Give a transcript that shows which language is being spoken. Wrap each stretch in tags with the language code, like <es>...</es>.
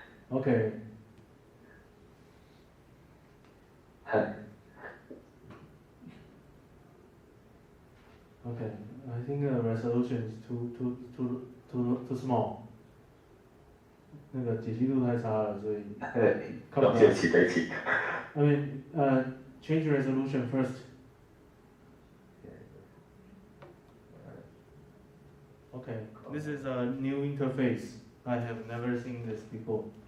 <en>Okay. Okay, I think the resolution is too small.</en> <zh>那个解析度太差了，所以看不到。对不起。</zh> <en>I mean, change resolution first. Okay, this is a new interface. I have never seen this before.</en>